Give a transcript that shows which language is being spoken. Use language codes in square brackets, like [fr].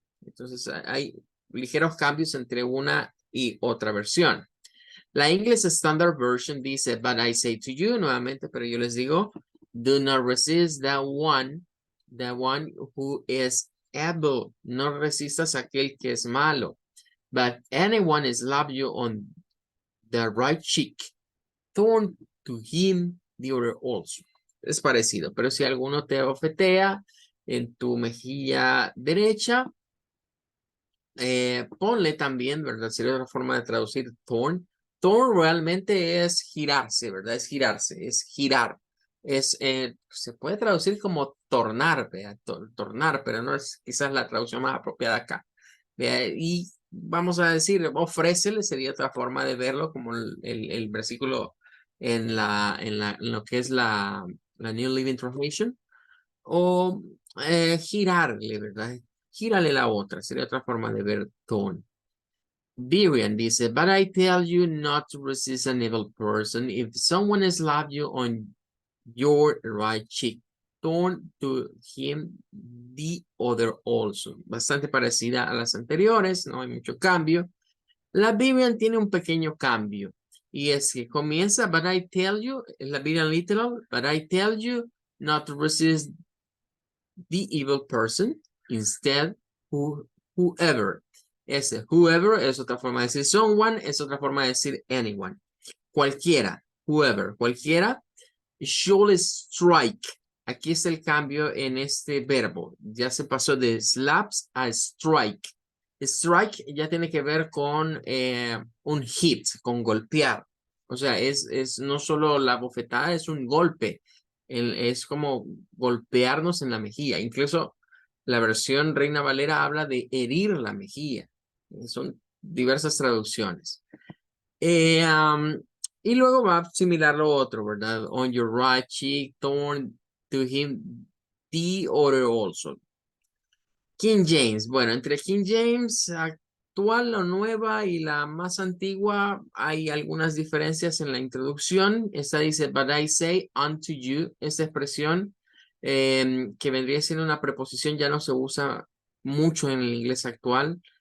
[es] Entonces hay ligeros cambios entre una y otra versión. [en] La English Standard Version dice, but I say to you, [es] nuevamente, pero yo les digo, [en] do not resist the one who is evil. [es] No resistas a aquel que es malo. [en] But anyone slap you on the right cheek, turn to him the other also. [es] Es parecido, pero si alguno te ofetea en tu mejilla derecha, ponle también, ¿verdad? Sería otra forma de traducir turn. Turn realmente es girarse, ¿verdad? Es girarse, es girar. Se puede traducir como tornar, ¿vea? Tornar, pero no es quizás la traducción más apropiada acá. ¿Vea? Y vamos a decir, ofrécele sería otra forma de verlo, como el versículo en lo que es la New Living Translation. O girarle, ¿verdad? Gírale la otra, sería otra forma de ver tone. [en] Birian dice, but I tell you not to resist an evil person. If someone slaps you on your right cheek, turn to him the other also. [es] Bastante parecida a las anteriores, no hay mucho cambio. La Birian tiene un pequeño cambio. Y es que comienza, [en] but I tell you, [es] la Birian literal, [en] but I tell you not to resist the evil person, instead, whoever. [es] Whoever es otra forma de decir someone, es otra forma de decir anyone. [en] Cualquiera, whoever, cualquiera. Should strike. [es] Aquí es el cambio en este verbo. Ya se pasó de slaps a strike. Strike ya tiene que ver con un hit, con golpear. O sea, es no solo la bofetada, es un golpe. Es como golpearnos en la mejilla. Incluso la versión Reina Valera habla de herir la mejilla. Son diversas traducciones. Eh, um, y luego va a similar lo otro, ¿verdad? [en] On your right cheek, torn to him the other also. King James. [es] Bueno, entre King James actual, la nueva y la más antigua, hay algunas diferencias en la introducción. Esta dice, [en] but I say unto you. [es] Esta expresión que vendría siendo una preposición ya no se usa mucho en el inglés actual.